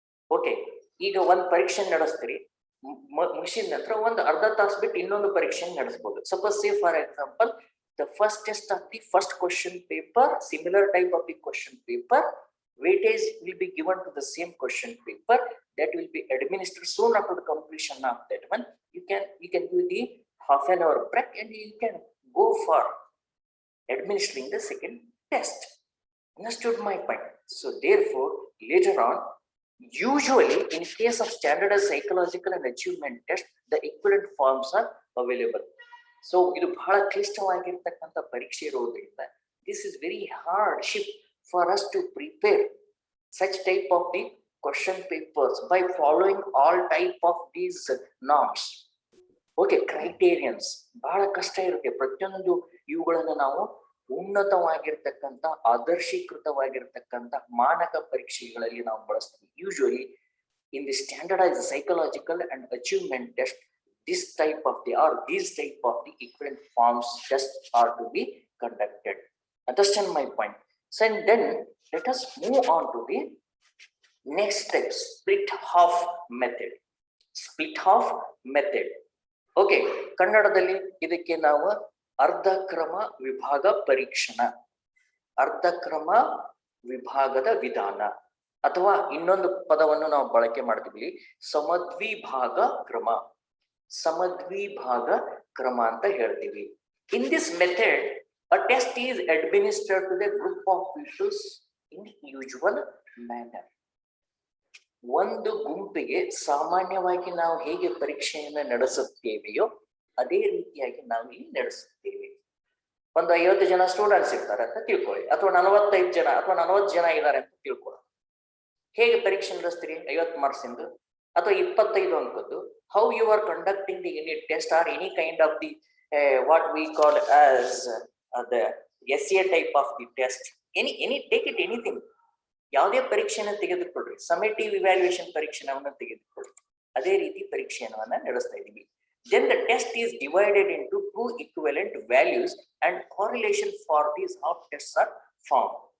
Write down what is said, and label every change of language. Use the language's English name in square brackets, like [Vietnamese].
[Kannada] Okay, ಈಗ ಒಂದು ಪರೀಕ್ಷೆ ನಡೆಸ್ತೀರಿ, ಮುಗಿಸಿದ ನಂತರ ಒಂದು ಅರ್ಧ ತಾಸು ಬಿಟ್ಟು ಇನ್ನೊಂದು ಪರೀಕ್ಷೆ ನಡೆಸಬಹುದು. [English] Suppose say for example the first test of the first question paper, similar type of the question paper, weightage will be given to the same question paper that will be administered soon after the completion of that one. You can do the half an hour break and you can go for administering the second test. Understood my point? So therefore, later on, usually in case of standardized psychological and achievement test, the equivalent forms are available. [Kannada] So ಇದು ಬಹಳ ಕ್ಲಿಷ್ಟವಾಗಿರ್ತಕ್ಕಂಥ ಪರೀಕ್ಷೆ ಇರೋದ್ರಿಂದ [English] This is very hardship for us to prepare such type of the question papers by following all type of these norms. [Kannada] Okay, criterions ಬಹಳ ಕಷ್ಟ ಇರುತ್ತೆ. ಪ್ರತಿಯೊಂದು ಇವುಗಳನ್ನು ನಾವು ಉನ್ನತವಾಗಿರ್ತಕ್ಕಂಥ ಆದರ್ಶೀಕೃತವಾಗಿರ್ತಕ್ಕಂಥ ಮಾನಕ ಪರೀಕ್ಷೆಗಳಲ್ಲಿ ನಾವು ಬಳಸ್ತೀವಿ. [English] Usually in the standardized psychological and achievement test, these type of the equivalent forms tests are to be conducted. Understand my point? So and then let us move on to the next step, split half method. Split half method. [Kannada] Okay, ಕನ್ನಡದಲ್ಲಿ ಇದಕ್ಕೆ ನಾವು ಅರ್ಧಕ್ರಮ ವಿಭಾಗ ಪರೀಕ್ಷಣ, ಅರ್ಧಕ್ರಮ ವಿಭಾಗದ ವಿಧಾನ, ಅಥವಾ ಇನ್ನೊಂದು ಪದವನ್ನು ನಾವು ಬಳಕೆ ಮಾಡ್ತೀವಿ, ಸಮದ್ವಿಭಾಗ ಕ್ರಮ. ಸಮದ್ವಿಭಾಗ ಕ್ರಮ ಅಂತ ಹೇಳ್ತೀವಿ. [English] In this method, a test is administered to the group of pupils in the usual manner. [Kannada] ಒಂದು ಗುಂಪಿಗೆ ಸಾಮಾನ್ಯವಾಗಿ ನಾವು ಹೇಗೆ ಪರೀಕ್ಷೆಯನ್ನು ನಡೆಸುತ್ತೇವೆಯೋ ಅದೇ ರೀತಿಯಾಗಿ ನಾವು ಇಲ್ಲಿ ನಡೆಸುತ್ತೇವೆ. ಒಂದು 50 ಜನ ಸ್ಟೂಡೆಂಟ್ಸ್ ಇರ್ತಾರೆ ಅಂತ ತಿಳ್ಕೊಳ್ಳಿ, ಅಥವಾ 45 ಜನ ಅಥವಾ 40 ಜನ ಇದ್ದಾರೆ ಅಂತ ತಿಳ್ಕೊಳ್ಳಿ. ಹೇಗೆ ಪರೀಕ್ಷೆ ನಡೆಸ್ತೀರಿ? 50 ಮಾರ್ಕ್ಸ್ ಇಂದು ಅಥವಾ 25 ಅಂಕದ್ದು. [English] how you are conducting the unit test or any kind of the what we call as the SA type of the test, any take it anything, [Kannada] ಯಾವುದೇ ಪರೀಕ್ಷೆಯನ್ನು ತೆಗೆದುಕೊಳ್ಳ್ರಿ, ಸಮೇಟಿವ್ ಇವ್ಯಾಲ್ಯೂಯೇಷನ್ ಪರೀಕ್ಷೆಯನ್ನು ತೆಗೆದುಕೊಳ್ಳ್ರಿ, ಅದೇ ರೀತಿ ಪರೀಕ್ಷೆಯನ್ನು ನಡೆಸ್ತಾ ಇದ್ದೀವಿ. [English] Then the test is divided into two equivalent values and correlation for these half tests are found.